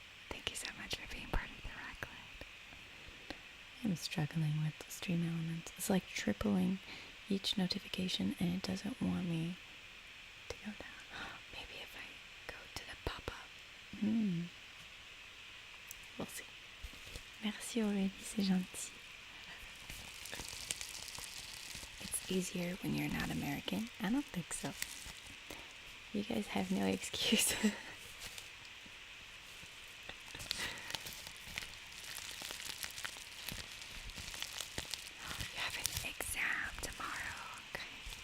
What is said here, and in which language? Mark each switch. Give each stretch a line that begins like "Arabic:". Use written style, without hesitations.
English: Thank you so much for being part of the raclette. I'm struggling with the stream elements. It's like tripling each notification and it doesn't want me to go down. Maybe if I go to the pop-up. We'll see.
French: Merci Aurélie, c'est gentil.
English: It's easier when you're not American? I don't think so. You guys have no excuse. You have an exam tomorrow, okay?